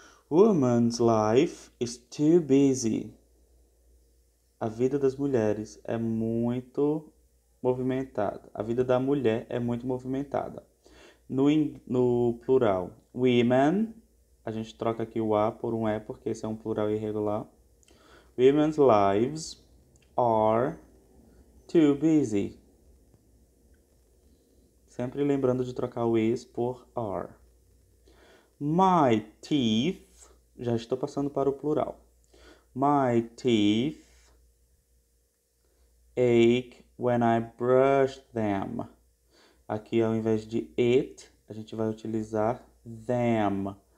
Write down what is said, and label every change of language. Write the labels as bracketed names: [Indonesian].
[English] Woman's life is too busy. [Portuguese] A vida das mulheres é muito movimentada. A vida da mulher é muito movimentada. No plural, women, a gente troca aqui o A por um E, porque esse é um plural irregular. [English] Women's lives are too busy. [Portuguese] Sempre lembrando de trocar o is por are. [English] My teeth, [Portuguese] já estou passando para o plural. [English] My teeth ache when I brush them. [Portuguese] Aqui, ao invés de it, a gente vai utilizar them.